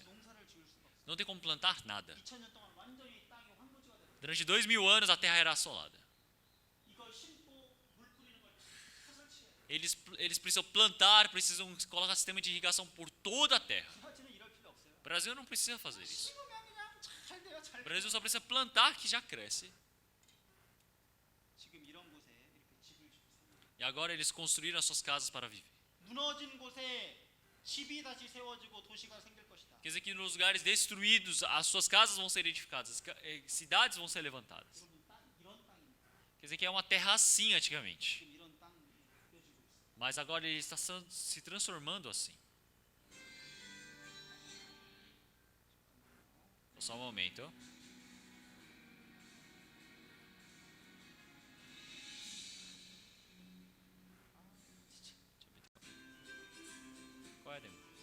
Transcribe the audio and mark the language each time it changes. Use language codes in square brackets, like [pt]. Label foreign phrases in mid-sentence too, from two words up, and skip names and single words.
[ko] 농사를 지을 수가 없어요. [pt] Não tem como plantar nada. [ko] 2000년 동안 완전히 땅이 황무지가 됐어요. [pt] Durante 2000 anos a terra era assolada. [ko] 이걸 심고 물 뿌리는 걸 다 설치해야 돼요. [pt] Eles precisam plantar, precisam colocar sistema de irrigação por toda a terra. [ko] 브라질은 이럴 필요 없어요. [pt] O Brasil não precisa fazer isso. [ko] 심으면 그냥 잘 돼요, 잘 [pt] O [ko] 돼요. [pt] Brasil só precisa plantar que já cresce. [ko] 지금 이런 곳에 이렇게 집을 짓고 삽니다. [pt] E agora eles construíram as suas casas para viver. [ko] 무너진 곳에 집이 다시 세워지고 도시가 생길 것이다. [pt] Quer dizer que nos lugares destruídos as suas casas vão ser edificadas, cidades vão ser levantadas. [ko] 여러분 땅 이런 땅입니다. [pt] Quer dizer que é uma terra assim antigamente, [ko] 지금 이런 땅이 되어지고 있습니다. [pt] mas agora ele está se transformando assim. Só um momento. Qual é a demo?